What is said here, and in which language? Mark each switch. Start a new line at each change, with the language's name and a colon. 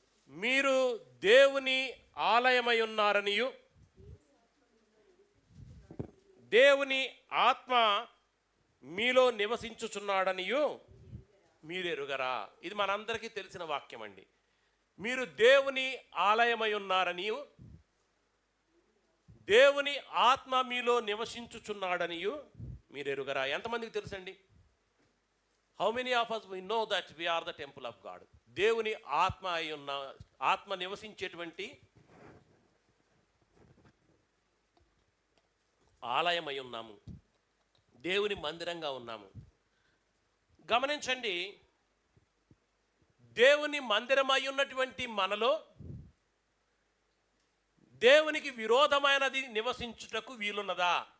Telugu: మీరు దేవుని ఆలయమై ఉన్నారనియు దేవుని ఆత్మ మీలో నివసించుచున్నాడనియు మీరెరుగరా. ఇది మనందరికీ తెలిసిన వాక్యం అండి. మీరు దేవుని ఆలయమై ఉన్నారనియు దేవుని ఆత్మ మీలో నివసించుచున్నాడనియు మీరెరుగరా. ఎంతమందికి తెలుసండి?
English: How many of us we know that we are the temple of God.
Telugu: దేవుని ఆత్మ అయి ఉన్న, ఆత్మ నివసించేటువంటి ఆలయమై ఉన్నాము, దేవుని మందిరంగా ఉన్నాము. గమనించండి, దేవుని మందిరమై ఉన్నటువంటి మనలో దేవునికి విరోధమైనది నివసించుటకు వీలున్నదా?